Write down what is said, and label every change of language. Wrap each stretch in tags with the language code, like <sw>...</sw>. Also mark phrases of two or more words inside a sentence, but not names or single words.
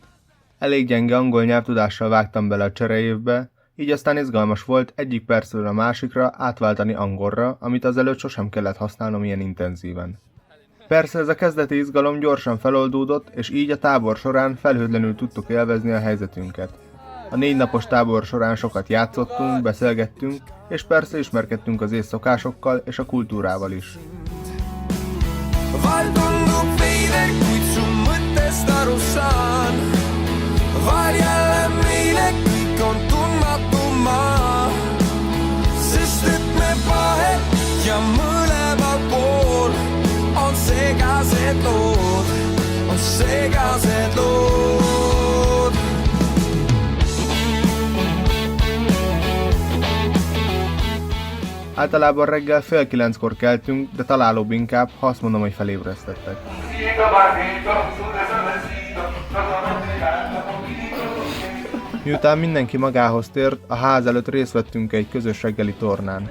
<hu>Elég gyenge angol nyelvtudással vágtam bele a csereévbe, így aztán izgalmas volt egyik percről a másikra átváltani angolra, amit azelőtt sosem kellett használnom ilyen intenzíven. Persze ez a kezdeti izgalom gyorsan feloldódott, és így a tábor során felhőtlenül tudtuk élvezni a helyzetünket. A 4 napos tábor során sokat játszottunk, beszélgettünk, és persze ismerkedtünk az észszokásokkal és a kultúrával is.</hu> <et>Vahel tundub veidek, kuid su mõttest aru saan. Vahel jälle meile kõik on tundmatu maa. Sest et me vahel ja mõlemal pool on segased lood, on segased lood.</et> <hu>Általában reggel fél 9-kor keltünk, de találóbb inkább, ha azt mondom, hogy felébresztettek. Miután mindenki magához tért, a ház előtt részt vettünk egy közös reggeli tornán.</hu>